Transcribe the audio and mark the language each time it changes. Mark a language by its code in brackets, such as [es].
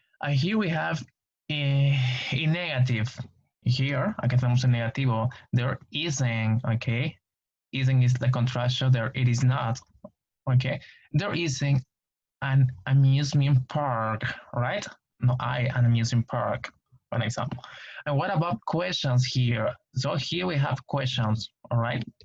[en] Here we have in negative. [es] Here, acá tenemos en negativo. [en] There isn't, okay? Isn't is the contraction, there it is not, okay? There isn't an amusement park, right? No, an amusement park, for example. And what about questions here? So here we have questions, all right?